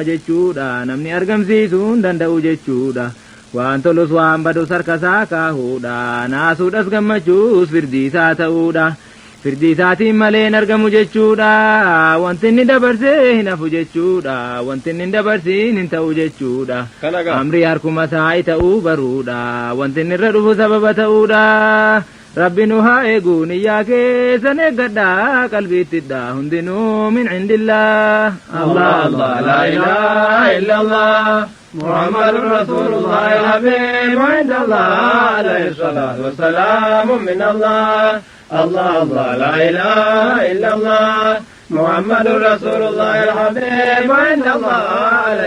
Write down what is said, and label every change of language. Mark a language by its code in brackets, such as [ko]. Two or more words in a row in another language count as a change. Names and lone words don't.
[om] jechuudha namni argamsiisuun danda'u jechuudha waan tolus waan badus harkasaa kaahuudha naasuudhas gammachuus firdiisaa ta'uudha firdiisaatiin malee argamu jechuudha wanti inni dabarsee hin hafu jechuudha wanti inni dabarsiin hin ta'u jechuudha amrii harkuma isaa ta'uu baruudha wanti inni irra dhufu sababa ta'uudha rabbi nu haa eegu niyyaa keessan eeggadhaa qalbiittidha hundinuu [ar] من عند الله الله الله لا إله إلا الله محمد رسول الله الحبيب عند الله عليه الصلاة والسلام من الله الله الله لا إله إلا الله محمد رسول الله الحبيب عند الله عليه